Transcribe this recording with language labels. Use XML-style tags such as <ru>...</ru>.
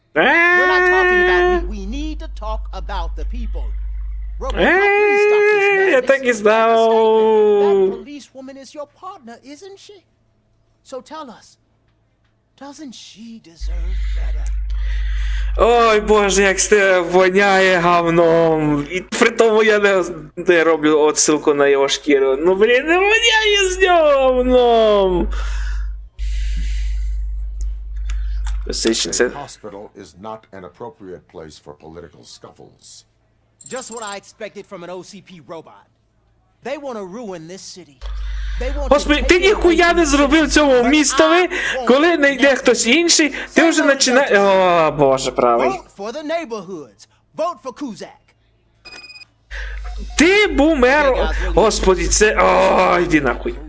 <en>We're not talking about me. We need to talk about the people. RoboCop, please stop this madness.</en> <uk>Я так і знав.</uk> <en>That policewoman is your partner, isn't she? So tell us, doesn't she deserve better?</en> <uk>Ой, боже, як це воняє говном. І при тому я не роблю отсилку на його шкіру. Ну, блін, не воняє з нього говном.</uk> <en>The hospital is not an appropriate place for political scuffles. Just what I expected from an OCP robot. They want to ruin this city.</en> <uk>Господи, ти ніхуя не зробив цьому містові, коли не йде хтось інший, ти вже починаєш... О, боже, правий. Ти був мером... Господи, це... О, йди нахуй.</uk>